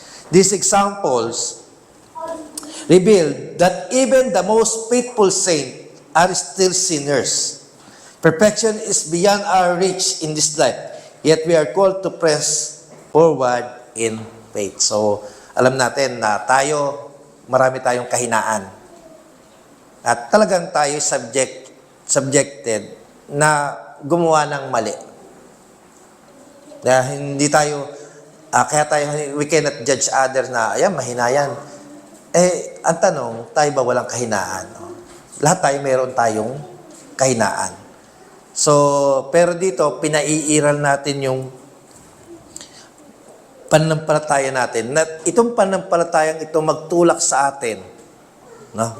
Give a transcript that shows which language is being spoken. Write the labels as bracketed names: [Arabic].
[English] These examples reveal that even the most faithful saint are still sinners. Perfection is beyond our reach in this life, yet we are called to press forward in faith. [Filipino] So, alam natin na marami tayong kahinaan. At talagang tayo subjected na gumawa ng mali. Dahil hindi tayo, [English] we cannot judge others [Filipino] na, ayan, mahina yan. Ang tanong, tayo ba walang kahinaan? Lahat tayo mayroon tayong kahinaan. So, pero dito, pinaiiral natin yung pananampalataya natin. Na itong pananampalatayang ito magtulak sa atin. No?